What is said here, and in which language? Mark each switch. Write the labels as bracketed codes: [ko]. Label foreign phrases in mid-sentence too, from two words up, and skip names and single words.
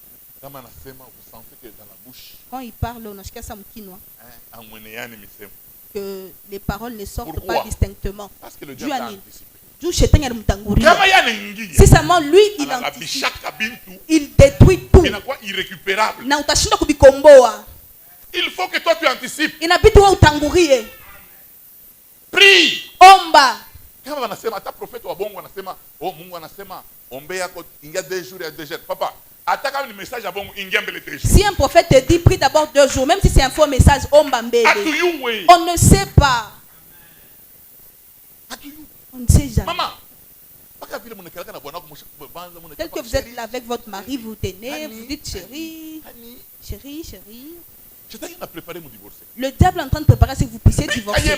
[fr] Quand il parle, on a que les paroles ne sortent pas distinctement. Parce que le diable a anticipé. Si seulement lui, il anticipe, il détruit tout. Irrécupérable. Il faut que toi tu anticipes. Prie. [sw] Omba. Kama wanasema hata profeta wa bongo wanasema, oh Mungu anasema ombe yako ingia [fr] 2 jours [sw] ya [fr] 2 jours. [sw] Papa, hata kama ni message ya bongo ingia mbele [fr] 2 jours. Si un prophète te dit prie d'abord 2 jours, même si c'est un faux message, [sw] omba mbele. [fr] On ne sait pas. On ne sait jamais. Maman, tel que vous êtes là avec votre mari, vous tenez, vous dites chérie, chérie, chérie. Le diable est en train de préparer ce que vous puissiez divorcer.